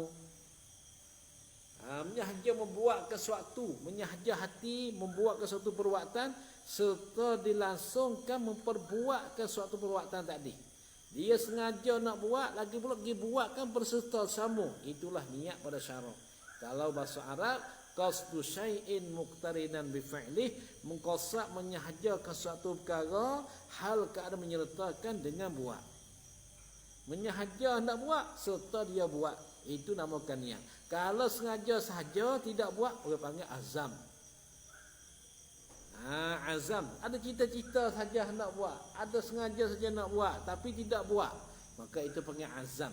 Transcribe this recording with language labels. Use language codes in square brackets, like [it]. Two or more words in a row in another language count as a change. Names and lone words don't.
[ms] Menyahaja membuat sesuatu, menyahaja hati membuat suatu perbuatan serta dilangsungkan memperbuatkan suatu perbuatan tadi. Dia sengaja nak buat, lagi pula pergi buatkan berserta sama. Itulah niat pada syarak. Kalau bahasa Arab, [ar] قصد شيء مقترنا بفعله, [ms] mengqasad menyahajakan suatu perkara hal keadaan menyertakan dengan buat. Menyahaja nak buat serta dia buat, itu namakan niat. Kalau sengaja sahaja tidak buat, orang panggil azam. Azam, ada cita-cita saja nak buat, ada sengaja saja nak buat tapi tidak buat, maka itu panggil azam.